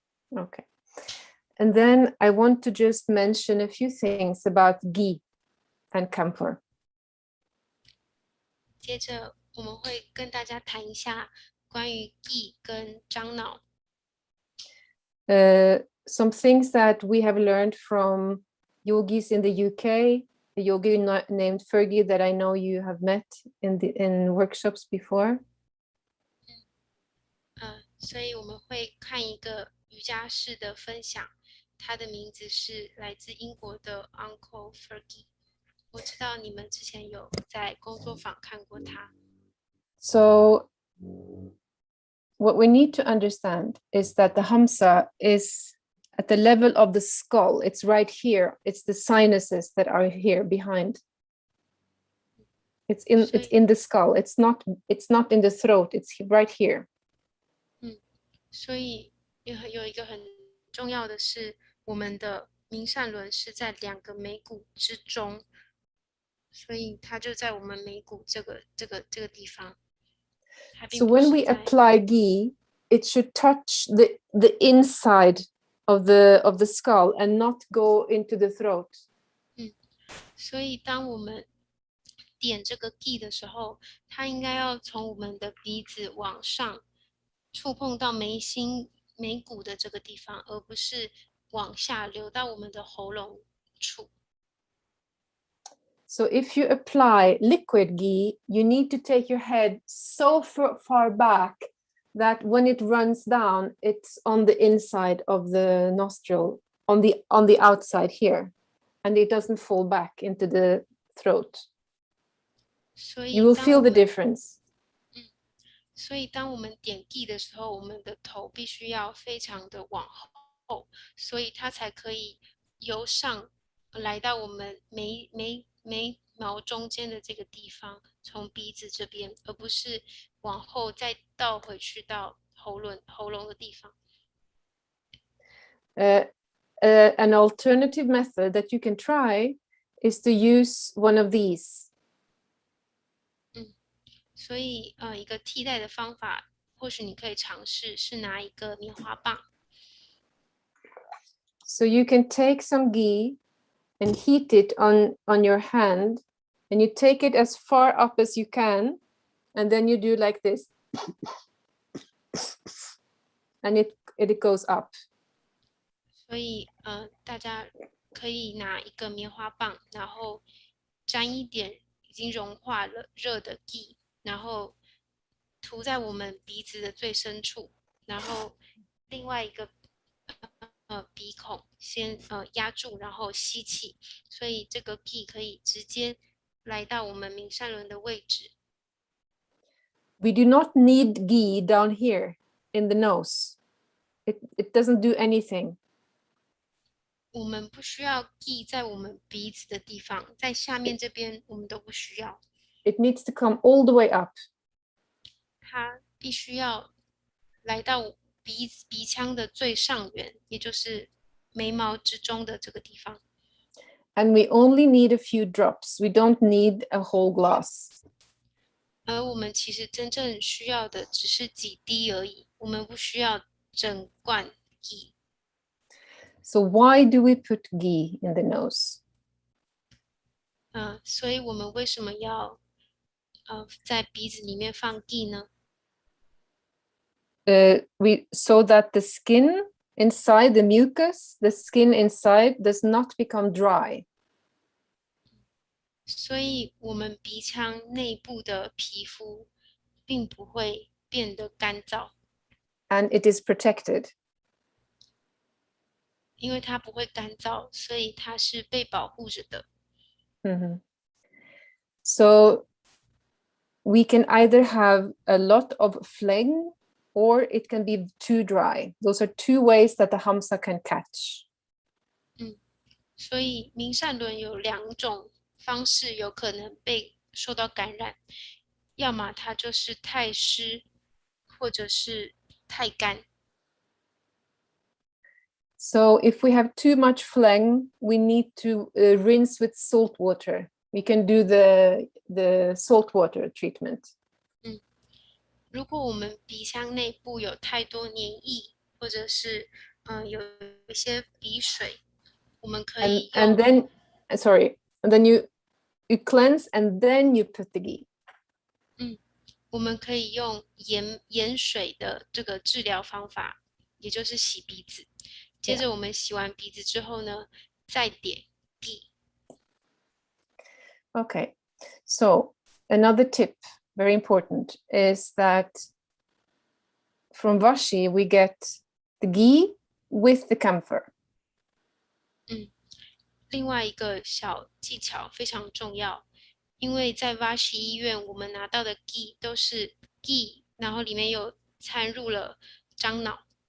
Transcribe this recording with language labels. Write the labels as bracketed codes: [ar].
[en] Okay. And then I want to just mention a few things about ghee and camphor. [zh] 接着我们会跟大家谈一下关于 ghee 跟樟脑。 [en] Some things that we have learned from yogis in the UK, a yogi named Fergie that I know you have met in workshops before. [zh] 所以我们会看一个瑜伽士的分享，他的名字是来自英国的 Uncle Fergie。我知道你们之前有在工作坊看过他。 [en] So what we need to understand is that the Hamsa is at the level of the skull. It's right here. It's the sinuses that are here behind. It's in the skull. It's not in the throat. It's right here. [zh] 所以有一个很重要的是，我们的明善轮是在两个眉骨之中，所以它就在我们眉骨这个地方。 [en] So when we apply ghee, it should touch the inside of the skull and not go into the throat. [zh] 所以当我们点这个 ghee 的时候，它应该要从我们的鼻子往上触碰到眉骨的这个地方，而不是往下流到我们的喉咙处。 [en] So if you apply liquid ghee, you need to take your head so far back that when it runs down, it's on the inside of the nostril, on the outside here, and it doesn't fall back into the throat. You will feel the difference. [zh] 所以当我们点 ghee 的时候，我们的头必须要非常的往后，所以它才可以由上来到我们眉毛中间的这个地方，从鼻子这边，而不是往后再倒回去到喉咙的地方。 [en] An alternative method that you can try is to use one of these. [zh] 所以一个替代的方法，或许你可以尝试是拿一个棉花棒。 [en] So you can take some ghee and heat it on your hand, and you take it as far up as you can, and then you do like this, and it goes up. [zh] 所以大家可以拿一个棉花棒，然后沾一点已经融化了热的 ghee， 然后涂在我们鼻子的最深处，然后另外一个鼻孔先压住，然后吸气，所以这个 ghee 可以直接来到我们明善轮的位置。 [en] We do not need ghee down here in the nose. It doesn't do anything. [zh] 我们不需要 ghee 在我们鼻子的地方，在下面这边我们都不需要。 [en] It needs to come all the way up. [zh] 它必须要来到鼻腔的最上缘，也就是眉毛之中的这个地方。 [en] And we only need a few drops. We don't need a whole glass. [zh] 而我们其实真正需要的只是几滴而已，我们不需要整罐 ghee。 [en] So why do we put ghee in the nose? [zh] 所以我们为什么要在鼻子里面放 ghee 呢？ [en] So that the skin inside, the mucus, the skin inside does not become dry. [zh] 所以我们鼻腔内部的皮肤并不会变得干燥， [en] And it is protected. [zh] 因为它不会干燥，所以它是被保护着的。 Mm-hmm. [en] So we can either have a lot of phlegm or it can be too dry. Those are two ways that the Hamsa can catch. [zh] 所以明善轮有两种方式有可能被受到感染，要么它就是太湿，或者是太干。 [en] So if we have too much phlegm, we need to rinse with salt water. We can do the salt water treatment. [zh] 如果我们鼻腔内部有太多黏液，或者是有一些鼻水，我们可以用 [en] And then, sorry, and then you cleanse and then you put the ghee. [zh] 我们可以用盐水的这个治疗方法，也就是洗鼻子。接着我们洗完鼻子之后呢，再点 ghee。 [en] Okay, so another tip, very important, is that from Vashi we get the ghee with the camphor. [zh] 另外一个小技巧非常重要，因为在 Vashi 医院，我们拿到的 ghee 都是 ghee，然后里面有掺入了樟脑。